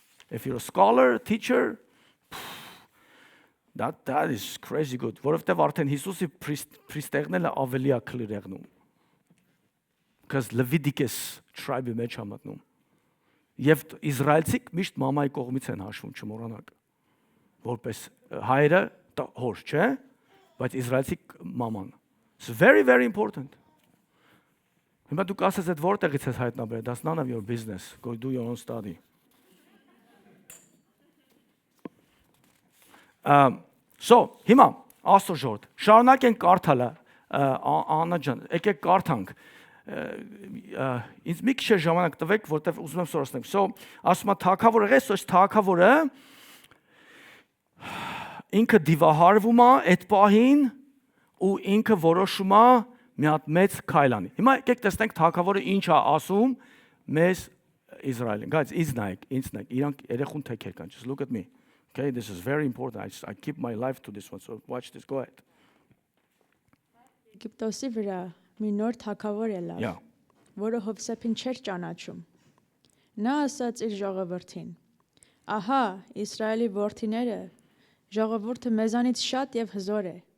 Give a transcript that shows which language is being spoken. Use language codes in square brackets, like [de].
[en] If you're a scholar, teacher, that is crazy good. [hy] Որովհետև արդեն Հիսուսի պրիստեղնելը ավելի է clear եղնում։ Because Leviticus tribe-ի մեջ է մտնում։ Եվ իսրայելցիք միշտ մամայի կողմից են հաշվում, չմոռանաք։ Որպես հայրը հոր, չէ՞, բայց իսրայելցիք մաման։ [en] It's very, very important. [hy] Հիմա դու կասես այդ որտեղից ես հայտնաբերել, [en] that's none of your business. Go do your own study. [hy] So, հիմա Աստծո ժողովուրդ, շարունակենք կարդալը, Աննա ջան, եկեք կարդանք։ Ինձ մի քիչ ժամանակ տվեք, որտեվ ուզում եմ սորացնեմ։ So, ասում է թագավորը եղես, այս թագավորը ինքը դիվահարվում է այդ պահին ու ինքը որոշում է մի հատ մեծ քայլ անի։ Հիմա եկեք տեսնենք թագավորը ինչ է ասում մեզ Իսրայելին։ Guys, ինձ նայեք, իրանք երեխուն թեքեր կան, [en] just look at me. Okay, this is very important. I keep my life to this one, so watch this. Go ahead. [hy] Եգիպտոսի վրա մի նոր թագավոր ելավ, [en] Yeah. [hy] որը Հովսեփին չէր ճանաչում։ Նա ասաց իր ժողովրդին. Ահա, Իսրայելի որդիները, ժողովուրդը մեզանից շատ եւ հզոր է։